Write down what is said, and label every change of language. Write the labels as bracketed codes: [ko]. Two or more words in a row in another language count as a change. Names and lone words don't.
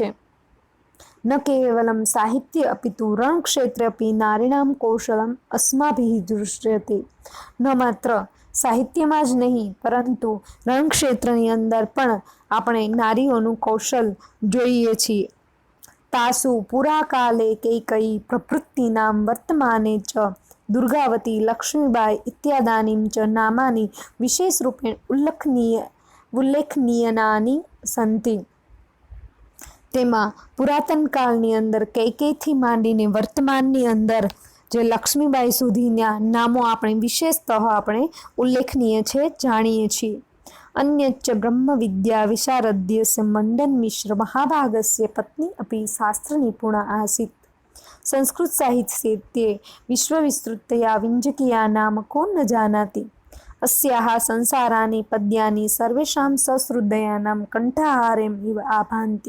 [sa] ન કેવલમ સાહિત્ય અપિતુ રણક્ષેત્રે અપી નારીણામ કૌશલમ અસ્માભિ દૃશ્યતે. [gu] ન માત્ર સાહિત્યમાં જ નહીં પરંતુ રણક્ષેત્રની અંદર પણ આપણે નારીઓનું કૌશલ જોઈએ છીએ. [sa] तासु पुराकाले कैकयी प्रभृतीनां वर्तमाने च दुर्गावती लक्ष्मीबाई इत्यादीनि च नामानि विशेषरूपेण उल्लेखनीयनानि सन्ति। [gu] તેમાં પુરાતન કાળની અંદર કૈકેયીથી માંડીને વર્તમાનની અંદર જે લક્ષ્મીબાઈ સુધીના નામો આપણે વિશેષતઃ આપણે ઉલ્લેખનીય છે, જાણીએ છીએ। [sa] अन्यच्च ब्रह्मविद्या विशारद्यस्य मंडन मिश्र महाभागस्य पत्नी अपि शास्त्रनिपुणा आसीत्। संस्कृत साहित्ये विश्वविस्तृतया विञ्जकीया नाम को न जानाति। अस्याः संसाराणि पद्यानि सर्वेषां सहृदयानां कण्ठाहारेम् इव आभान्ति।